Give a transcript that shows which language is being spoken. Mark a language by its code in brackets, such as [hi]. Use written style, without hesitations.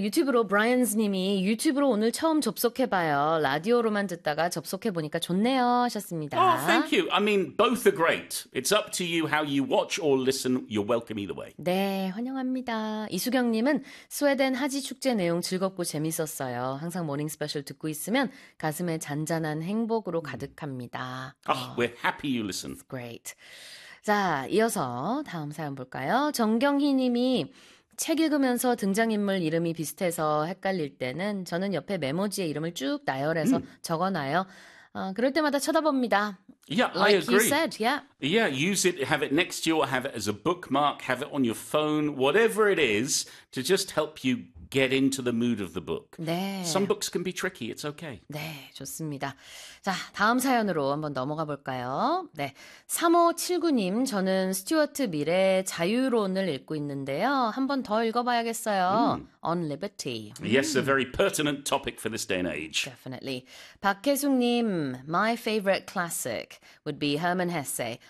[ko] 유튜브로 브라이언스 님이 유튜브로 오늘 처음 접속해봐요. 라디오로만 듣다가 접속해보니까 좋네요 하셨습니다. [en] Oh, thank you. I mean, both are great. It's up to you how you watch or listen. You're welcome either way. [ko] 네, 환영합니다. 이수경 님은 스웨덴 하지 축제 내용 즐겁고 재밌었어요. 항상 모닝 스페셜 듣고 있으면 가슴에 잔잔한 행복으로 가득합니다. [en] Oh, we're happy you listen. That's great. [ko] 자, 이어서 다음 사연 볼까요? 정경희 님이 책 읽으면서 등장인물 이름이 비슷해서 헷갈릴 때는 저는 옆에 메모지에 이름을 쭉 나열해서 적어놔요. 그럴 때마다 쳐다봅니다. [en] Yeah, like I agree. He said, yeah. Yeah, use it, have it next to you or have it as a bookmark, have it on your phone, whatever it is to just help you get into the mood of the book. [ko] 네. [en] Some books can be tricky, it's okay. [ko] 네, 좋습니다. 자, 다음 사연으로 한번 넘어가 볼까요? 네, 3579님, 저는 스튜어트 밀의 자유론을 읽고 있는데요. 한번 더 읽어봐야겠어요. [en] On Liberty. Yes, a very pertinent topic for this day and age. Definitely. 박혜숙님, my favorite classic would be Hermann Hesse.